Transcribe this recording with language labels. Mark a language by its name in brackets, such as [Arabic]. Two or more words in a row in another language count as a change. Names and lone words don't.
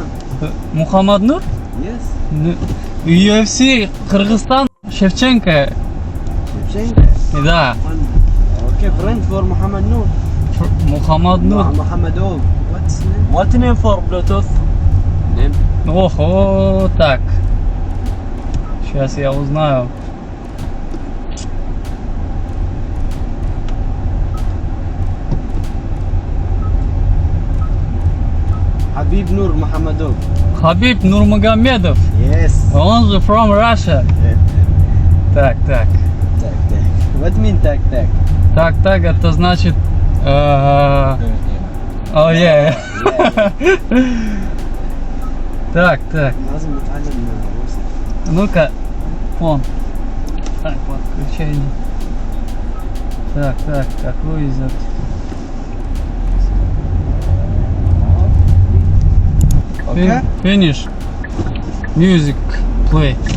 [English] Muhammad Noor? Yes. UFC Kyrgyzstan. Shevchenko. [Russian] Да. [English] Okay, friend for Muhammad Noor. Muhammad Noor. Muhammad. What's name? What name for Bluetooth? Name? [Russian] Ого, так. Сейчас я узнаю. [English] Habib Noor Muhammadov. Habib Nurmagomedov. Yes. [Russian] Он же [English] from Russia. [Russian] Так. Так. [English] What mean так? [Russian] Так, это значит... [English] Oh yeah. [Russian] Так. [Arabic] لازم نتعلم روسي. [Russian] Ну-ка, фон. Так, подключение. Так, какой из этого? [English] Okay. Finish. Music. Play.